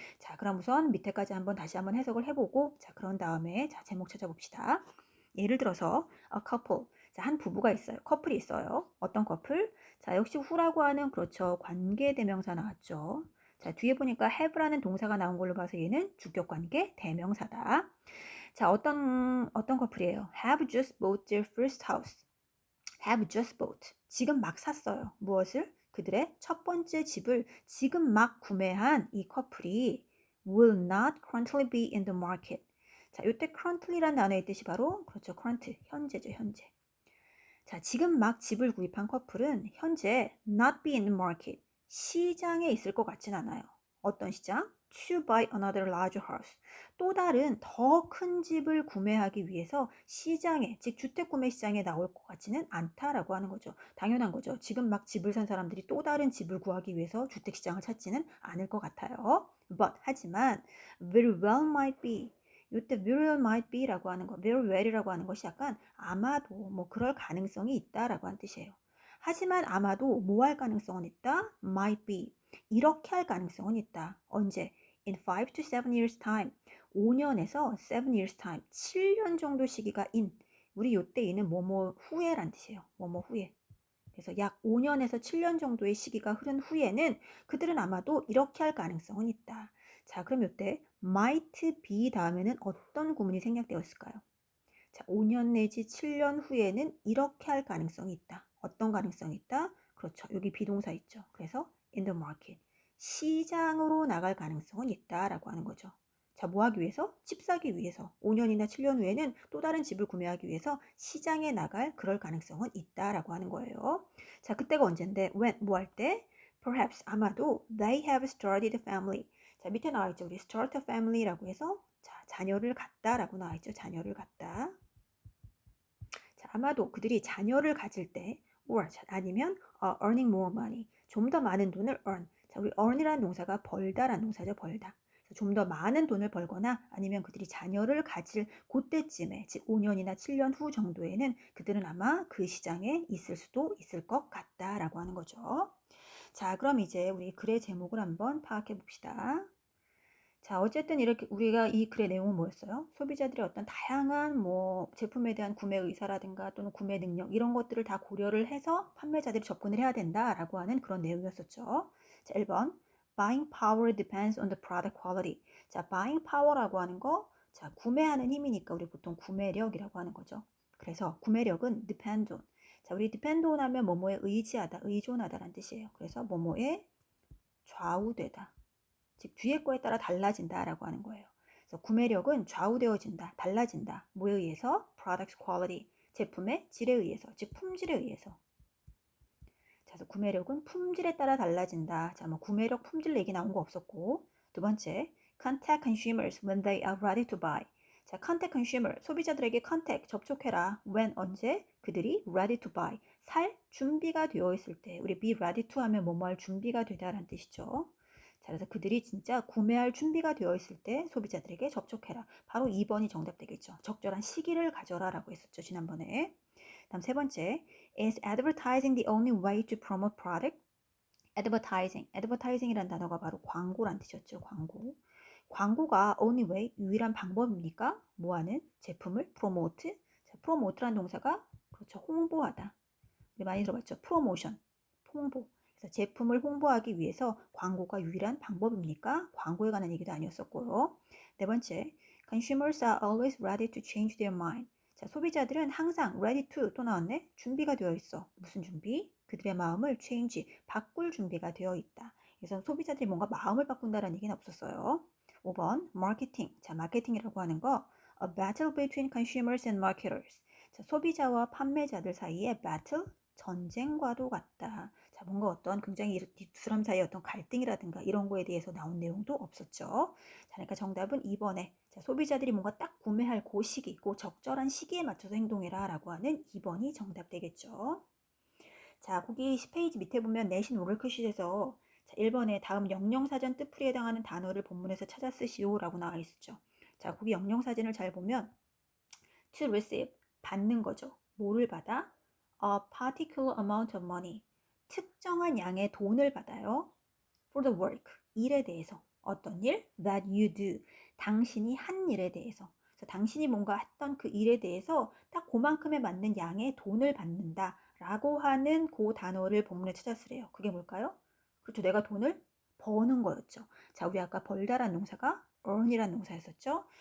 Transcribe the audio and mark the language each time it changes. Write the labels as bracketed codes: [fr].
[ko] 자, 그럼 우선 밑에까지 다시 한번 해석을 해보고, 자, 그런 다음에 자, 제목 찾아봅시다. 예를 들어서 [en] a couple, [ko] 자, 한 부부가 있어요. 커플이 있어요. 어떤 커플? 자, 역시 who라고 하는 그렇죠. 관계 대명사 나왔죠. 자, 뒤에 보니까 have라는 동사가 나온 걸로 봐서 얘는 주격 관계 대명사다. 자, 어떤 커플이에요? [en] Have just bought their first house. Have just bought. [ko] 지금 막 샀어요. 무엇을? 그들의 첫 번째 집을 지금 막 구매한 이 커플이 [en] will not currently be in the market. [ko] 자, 이때 currently라는 단어의 뜻이 바로 그렇죠. current, 현재죠, 현재. 자, 지금 막 집을 구입한 커플은 현재 [en] not be in the market, [ko] 시장에 있을 것 같진 않아요. 어떤 시장? [en] To buy another larger house. [ko] 또 다른 더 큰 집을 구매하기 위해서 시장에, 즉 주택 구매 시장에 나올 것 같지는 않다라고 하는 거죠. 당연한 거죠. 지금 막 집을 산 사람들이 또 다른 집을 구하기 위해서 주택 시장을 찾지는 않을 것 같아요. [en] But [ko] 하지만 [en] very well might be. [ko] 이때 [en] very well might be [ko] 라고 하는 거, very well이라고 하는 것이 약간 아마도 뭐 그럴 가능성이 있다라고 하는 뜻이에요. 하지만 아마도 뭐 할 가능성은 있다? [en] might be. [ko] 이렇게 할 가능성은 있다. 언제? [en] in 5 to 7 years time. [ko] 5년에서 [en] 7 years time. [ko] 7년 정도 시기가 in. 우리 요때 이는 뭐뭐 후에란 뜻이에요. 뭐뭐 후에. 그래서 약 5년에서 7년 정도의 시기가 흐른 후에는 그들은 아마도 이렇게 할 가능성은 있다. 자, 그럼 이때 might be 다음에는 어떤 구문이 생략되어 있을까요? 자, 5년 내지 7년 후에는 이렇게 할 가능성이 있다. 어떤 가능성이 있다? 그렇죠. 여기 비동사 있죠. 그래서 [en] in the market. [ko] 시장으로 나갈 가능성은 있다라고 하는 거죠. 자, 뭐 하기 위해서? 집 사기 위해서. 5년이나 7년 후에는 또 다른 집을 구매하기 위해서 시장에 나갈 그럴 가능성은 있다라고 하는 거예요. 자, 그때가 언젠데? when, 뭐 할 때? [en] Perhaps, [ko] 아마도 [en] they have started a family. [ko] 자, 밑에 나와 있죠. 우리 start a family라고 해서 자, 자녀를 갖다라고 나와 있죠. 자녀를 갖다. 자, 아마도 그들이 자녀를 가질 때 or 아니면 [en] earning more money. [ko] 좀 더 많은 돈을 earn. 자, 우리 earn이라는 동사가 벌다라는 동사죠. 벌다. 좀 더 많은 돈을 벌거나 아니면 그들이 자녀를 가질 그때쯤에 즉 5년이나 7년 후 정도에는 그들은 아마 그 시장에 있을 수도 있을 것 같다라고 하는 거죠. 자, 그럼 이제 우리 글의 제목을 한번 파악해 봅시다. 자, 어쨌든 이렇게 우리가 이 글의 내용은 뭐였어요? 소비자들의 어떤 다양한 뭐 제품에 대한 구매 의사라든가 또는 구매 능력 이런 것들을 다 고려를 해서 판매자들이 접근을 해야 된다라고 하는 그런 내용이었었죠. 자, 1번. [en] Buying power depends on the product quality. [ko] 자, buying power라고 하는 거, 자, 구매하는 힘이니까 우리 보통 구매력이라고 하는 거죠. 그래서 구매력은 depend on. 자, 우리 depend on 하면 뭐뭐에 의지하다, 의존하다라는 뜻이에요. 그래서 뭐뭐에 좌우되다. 즉 뒤에 거에 따라 달라진다라고 하는 거예요. 그래서 구매력은 좌우되어진다, 달라진다. 뭐에 의해서? [en] Product quality, [ko] 제품의 질에 의해서, 즉 품질에 의해서. 자, 그래서 구매력은 품질에 따라 달라진다. 자, 뭐 구매력, 품질 얘기 나온 거 없었고. 두 번째, [en] contact consumers when they are ready to buy. [ko] 자, contact consumer, 소비자들에게 contact, 접촉해라. when, 언제? 그들이 [en] ready to buy, [ko] 살 준비가 되어 있을 때. 우리 [en] be ready to [ko] 하면 뭐뭐 할 준비가 되다라는 뜻이죠. 자, 그래서 그들이 진짜 구매할 준비가 되어 있을 때 소비자들에게 접촉해라. 바로 2번이 정답 되겠죠. 적절한 시기를 가져라 라고 했었죠. 지난번에. [en] 다음 세 번째, is advertising the only way to promote product? [ko] advertising이란 단어가 바로 광고란 뜻이었죠. 광고. 광고가 only way, 유일한 방법입니까? 뭐하는? 제품을 promote. 자, promote란 동사가 그렇죠. 홍보하다. 우리 많이 들어봤죠. promotion, 홍보. 그래서 제품을 홍보하기 위해서 광고가 유일한 방법입니까? 광고에 관한 얘기도 아니었었고요. [en] 네 번째, consumers are always ready to change their mind. [ko] 자, 소비자들은 항상 [en] ready to [ko] 또 나왔네. 준비가 되어 있어. 무슨 준비? 그들의 마음을 change, 바꿀 준비가 되어 있다. 그래서 소비자들이 뭔가 마음을 바꾼다는 얘기는 없었어요. 5번, 마케팅. 자, 마케팅이라고 하는 거 [en] a battle between consumers and marketers. [ko] 자, 소비자와 판매자들 사이에 battle, 전쟁과도 같다. 자, 뭔가 어떤 굉장히 이 두 사람 사이의 어떤 갈등이라든가 이런 거에 대해서 나온 내용도 없었죠. 자, 그러니까 정답은 2번에 자, 소비자들이 뭔가 딱 구매할 그 시기, 그 적절한 시기에 맞춰서 행동해라 라고 하는 2번이 정답 되겠죠. 자, 거기 10페이지 밑에 보면 내신 워크시트에서 자, 1번에 다음 영영사전 뜻풀이에 해당하는 단어를 본문에서 찾아 쓰시오 라고 나와 있었죠. 자, 거기 영영사전을 잘 보면 [en] to receive, [ko] 받는 거죠. 뭐를 받아? [en] A particular amount of money, [ko] 특정한 양의 돈을 받아요. [en] For the work, [ko] 일에 대해서. 어떤 일? [en] That you do, [ko] 당신이 한 일에 대해서. 그래서 당신이 뭔가 했던 그 일에 대해서 딱 그만큼에 맞는 양의 돈을 받는다 라고 하는 그 단어를 본문에 찾았으래요. 그게 뭘까요? 그렇죠. 내가 돈을 버는 거였죠. 자, 우리 아까 벌다란 동사가 earn이라는 동사였었죠.